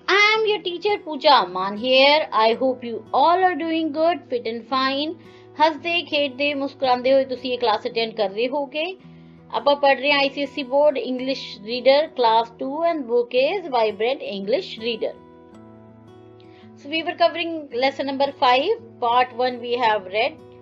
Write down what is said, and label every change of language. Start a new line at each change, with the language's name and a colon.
English: I am your teacher Pooja Aman here. I hope you all are doing good, fit and fine.
Punjabi: ਹੱਸਦੇ ਖੇਡਦੇ ਮੁਸਕਰਾਉਂਦੇ ਹੋਏ ਤੁਸੀਂ ਇਹ class attend ਕਰ ਰਹੇ ਹੋਗੇ। ਆਪਾਂ ਪੜ ਰਹੇ ਹਾਂ
English: ICSE board English reader class 2 and book is Vibrant English Reader. So we were covering lesson number 5, part 1 we have read.